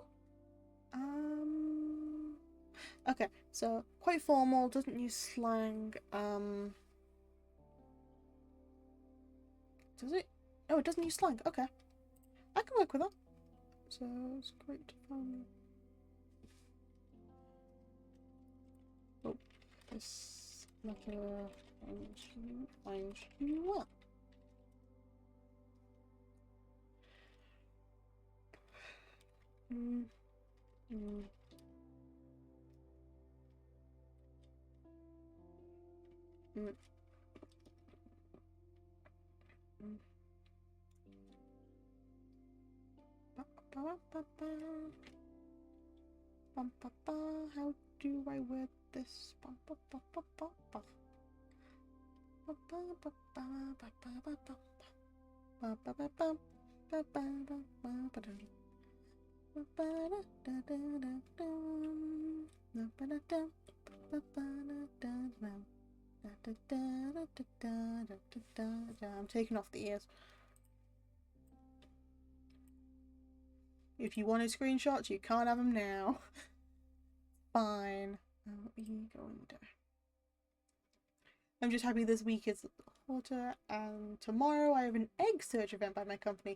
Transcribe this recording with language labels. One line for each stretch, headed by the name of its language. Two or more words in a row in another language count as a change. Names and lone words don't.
English: Okay, so quite formal, doesn't use slang, does it? Oh, it doesn't use slang, okay. I can work with that. So, it's quite fun. Oh, this letter finds you well. Mm. Mm. Mm. Mm. Ba, ba, ba, ba. Bum, ba, ba. How do I word this? Bum, ba, ba, ba, ba, ba. Ba, ba, ba, ba, ba, ba, ba, ba. Ba, ba, ba, ba. Ba, ba, ba, ba, ba, da. Ba, ba, da, da, da, da, da. Da, ba, da, da. Ba, ba, da, da, da. Da, da, da, da, da, da, da, da, da. I'm taking off the ears. If you wanted screenshots, you can't have them now. Fine. What are you going to? I'm just happy this week is water, and tomorrow I have an egg search event by my company.